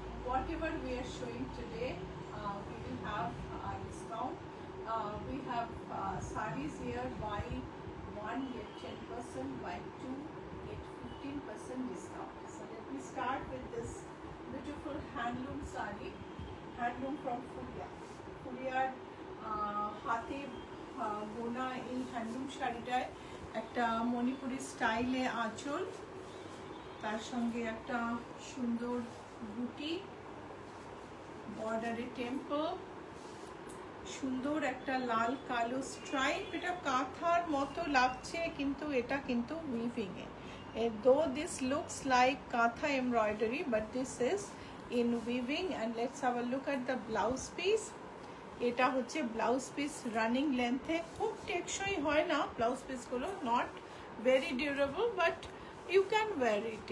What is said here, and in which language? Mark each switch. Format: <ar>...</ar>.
<en>Whatever we are showing today, we will have a discount. We have sarees here: buy 1 get 10%, buy 2 get 15% discount. So let me start with this beautiful handloom saree, handloom from Fulia.</en> <bn>Fuliar হাতে বোনা এই handloom শাড়িটায় একটা মণিপুরি স্টাইলে আঁচল, তার সঙ্গে একটা সুন্দর বুটি, বর্ডারে টেম্পল, সুন্দর একটা লাল কালো স্ট্রাইপ। এটা কাঁথার মতো লাগছে কিন্তু এটা কিন্তু weaving A.</bn> <en>Though this looks like katha embroidery, but this is in weaving. And let's have a look at the blouse piece.</en> <bn>এটা হচ্ছে ব্লাউজ পিস রানিং লেন্থে। খুব টেকসই হয় না ব্লাউজ পিসগুলো,</bn> <en>Not very durable, but you can wear it.</en>